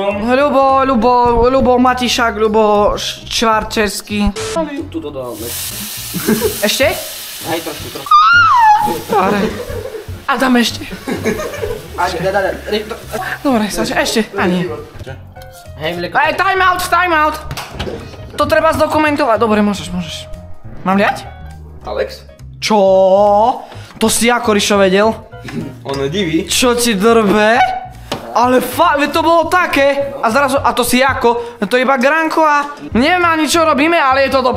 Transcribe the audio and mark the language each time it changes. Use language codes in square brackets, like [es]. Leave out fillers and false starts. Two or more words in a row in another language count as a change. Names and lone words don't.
[sk] Ľubo Matišák, Ľubo Švarčerský. Tu to dáme. Ešte? Hej, trošku. Dobre. A dám ešte. Daj. Dobre, ešte. Ani. Hej, mlieko. Ej, [en] time out. [sk] To treba zdokumentovať. Dobre, môžeš. Mám liať? Alex? Čo? To si ako Rišo vedel? On je divý. Čo ti drbe? Ale fakt, to bolo také. A zrazu, a to si ako? To je iba granko a neviem ani čo robíme, ale je to dobre.